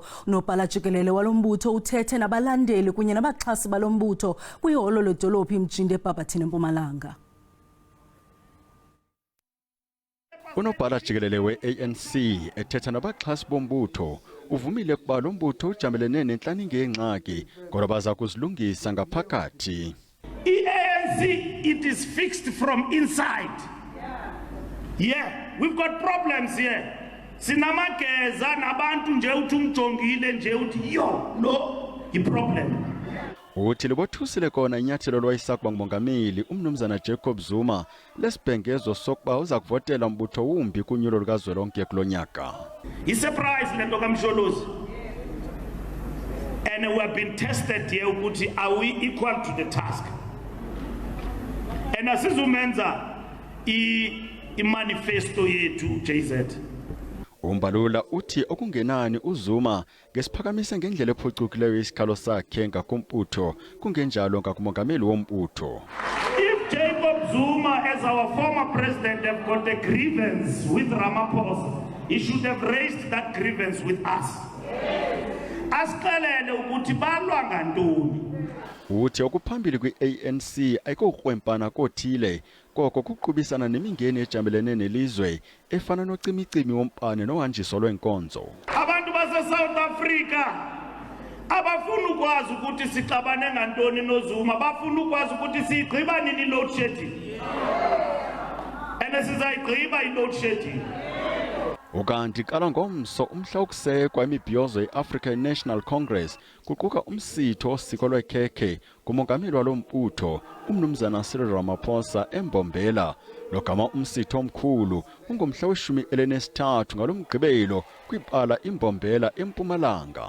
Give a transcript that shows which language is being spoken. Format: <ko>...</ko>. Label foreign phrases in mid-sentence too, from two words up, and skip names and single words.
<xh>Unobhala jikelele walombutho uthethe nabalandeli kunye nabaxhasi balombutho kwiholo ledolophu iMjini eBhabhathini eMpumalanga. Unobhala jikelele we-ANC ethetha nabaxhasi bombutho uvumile ukuba lo mbutho ujamelene nenhlaninge yengxaki kodwa baza kuzilungisa ngaphakathi.</xh> <en>ANC, it is fixed from inside. Yeah, we've got problems here.</en> <xh>Sinamageza nabantu nje uthi umjongile nje uthi yo no i-problem. Uthi libothusile kona inyathelo lwayisakuba ngumongameli umnumzana Jacob Zuma lesibhengezo sokuba uza kuvotela umbutho wumbi kunyulo lukazwelonke kulonyaka. I-surprise lento kaMsholozi.</xh> <en>And we have been tested here ukuthi are we equal to the task.</en> <xh>And asizumenza i-manifesto yethu JZ. Umbalula uthi okungenani uZuma ngesiphakamise ngendlela ephucukileyo isikhalo sakhe ngakumbutho kungenjalo ngakumongameli wombutho.</xh> <en>If Jacob Zuma as our former president have got a grievance with Ramaphosa, he should have raised that grievance with us.</en> <xh>Asiqalele ukuthi balwa ngantoni. Uthi okuphambili kwi-ANC ayikokwempana kothile koko kuqhubisana nemingeni ejamelene nelizwe efana nocimicimi wompane nohanjiso lwenkonzo. Abantu base-South Africa abafuna ukwazi ukuthi sixabane ngantoni noZuma, bafuna ukwazi ukuthi siyigqiba nini i-</xh> <en>load shedding.</en> <xh>And sizayigqiba i-</xh> <en>load shedding.</en> <xh>Ukanti qala ngomso umhla ukusekwa imibhiyozo ye-African National Congress kuquka umsitho osiko lwekhekhe kumongameli walombutho umnumzana Cyril Ramaphosa embombela logama umsitho omkhulu ungumhla we-13 ngalomgqibelo kwibala imbombela eMpumalanga.</xh>